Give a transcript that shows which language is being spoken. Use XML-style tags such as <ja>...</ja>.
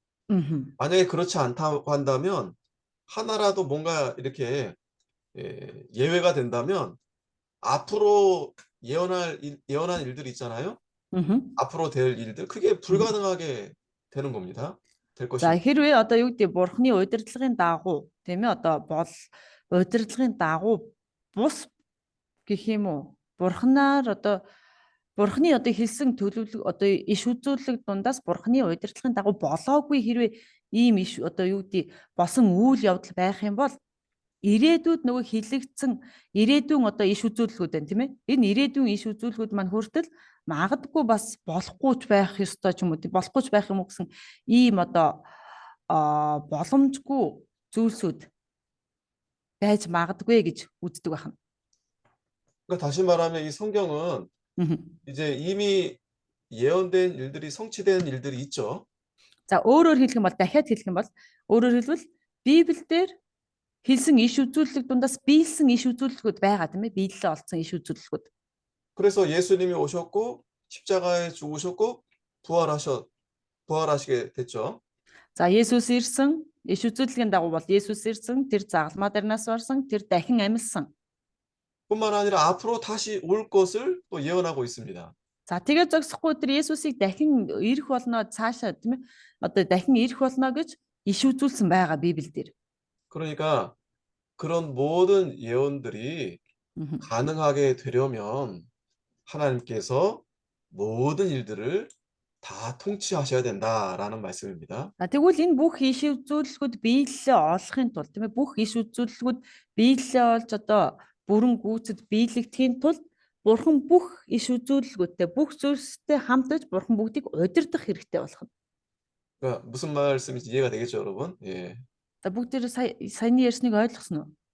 <ko>음흠. 만약에 그렇지 않다고 한다면 하나라도 뭔가 이렇게 예외가 된다면 앞으로 예언한 일들이 있잖아요. 음흠. 앞으로 될 일들 그게 불가능하게 되는 겁니다. 될</ko> <mn>За</mn> <ko>것입니다.</ko> <mn>хэрвээ одоо юу гэдэг бурхны удирдлагын дагуу тийм ээ одоо бол удирдлагын дагуу бус гэх юм уу бурхнаар одоо бурхны одоо хэлсэн төлөвлөг одоо иш үзүүлэг дундаас бурхны удирдлагын дагуу болоогүй хэрвээ ийм иш одоо юу гэдэг босон үйл явдал байх юм бол ирээдүйд нөгөө хилэгдсэн ирээдүйн одоо иш үзүүлэлгүүд байна тийм ээ. Энэ ирээдүйн иш үзүүлэлгүүд маань хүртэл магадгүй бас болохгүй ч байх ёстой ч юм уу тийм болохгүй ч байх юм уу гэсэн ийм одоо боломжгүй зүйлсүүд байж магадгүй гэж үздэг байна.</mn> <ko>그러니까 다시 말하면 이 성경은 이제 이미 예언된 일들이 성취된 일들이 있죠.</ko> <mn>За өөрөөр хэлэх юм бол дахиад хэлэх юм бол өөрөөр хэлбэл Библиэлд хэлсэн иш үзүүлэлт дундаас биелсэн иш үзүүлэлтүүд байгаа тийм ээ. Биелэлээ олцсон иш үзүүлэлтүүд.</mn> <ko>그래서 예수님이 오셨고 십자가에 죽으셨고 부활하시게 됐죠.</ko> <mn>За Есүс ирсэн иш үзүүлэлтийн дагуу бол Есүс ирсэн тэр загалмаа дээрнээс орсон тэр дахин амьсан.</mn> <ko>뿐만 아니라 앞으로 다시 올 것을 또 예언하고 있습니다.</ko> <mn>За тэгээд зогсохгүй тэр Есүсийг дахин ирэх болно цаашаа тийм ээ. Одоо дахин ирэх болно гэж иш үзүүлсэн байгаа Библиэлд.</mn> <ko>그러니까 그런 모든 예언들이 가능하게 되려면 하나님께서 모든 일들을 다 통치하셔야 된다라는 말씀입니다.</ko> <mn>Тэгвэл энэ бүх иш үзүүлэлгүүд биелэлээ олохын тулд тийм ээ бүх иш үзүүлэлгүүд биелэлээ олж одоо бүрэн гүйцэд биелэгдэхийн тулд Бурхан бүх иш үзүүлэлгүүдтэй бүх зүйлстэй хамтаж Бурхан бүгдийг удирдах хэрэгтэй болох нь.</mn> <ko>그러니까 무슨 말씀인지 이해가 되겠죠, 여러분? 예.</ko> <mn>За бүгд тэр саяны ярьсныг ойлгосноо.</mn>